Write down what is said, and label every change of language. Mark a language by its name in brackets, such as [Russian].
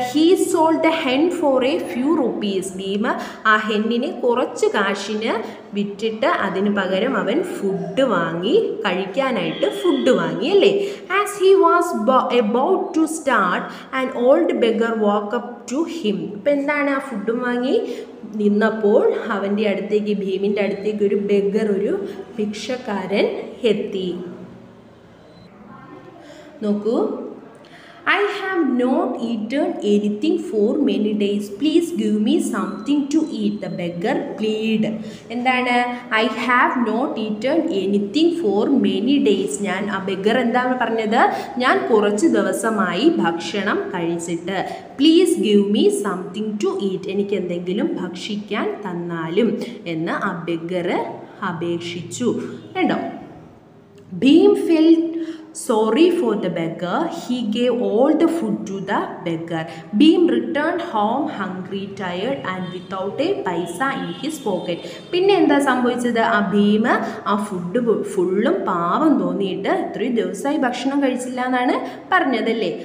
[English] He sold the hen for a few rupees. [Malayalam] Bhim ആ ഹെന്നിനെ കുറച്ച് കാശിന് വിറ്റിട്ട് അതിന് പകരം അവൻ ഫുഡ് വാങ്ങി, കഴിക്കാനായിട്ട് ഫുഡ് വാങ്ങി അല്ലേ. [English] As he was about to start an old beggar walk up to him. [Malayalam] ഇപ്പം എന്താണ്? ആ ഫുഡും വാങ്ങി നിന്നപ്പോൾ അവൻ്റെ അടുത്തേക്ക്, ഭീമിൻ്റെ അടുത്തേക്ക് ഒരു ബെഗർ, ഒരു ഭിക്ഷക്കാരൻ എത്തി. [English] നോക്കൂ, I have not eaten anything for many days. Please give me something to eat. The beggar pleaded. [Malayalam] എന്താണ്? [English] I have not eaten anything for many days. [Malayalam] ഞാൻ ആ ബെഗർ എന്താണ് പറഞ്ഞത്? ഞാൻ കുറച്ച് ദിവസമായി ഭക്ഷണം കഴിച്ചിട്ട്. [English] Please give me something to eat. [Malayalam] എനിക്ക് എന്തെങ്കിലും ഭക്ഷിക്കാൻ തന്നാലും എന്ന് ആ ബെഗർ അപേക്ഷിച്ചു. കണ്ടോ? [English] Bhim felt sorry for the beggar. He gave all the food to the beggar. Bhim returned home hungry, tired and without a paisa in his pocket. [Malayalam] പിന്നെ എന്താ സംഭവിച്ചത്? ആ ഭീം ആ ഫുഡ് ഫുള്ളും പാവം തോന്നിയിട്ട് ഇത്രയും ദിവസമായി ഭക്ഷണം കഴിച്ചില്ല എന്നാണ് പറഞ്ഞതല്ലേ.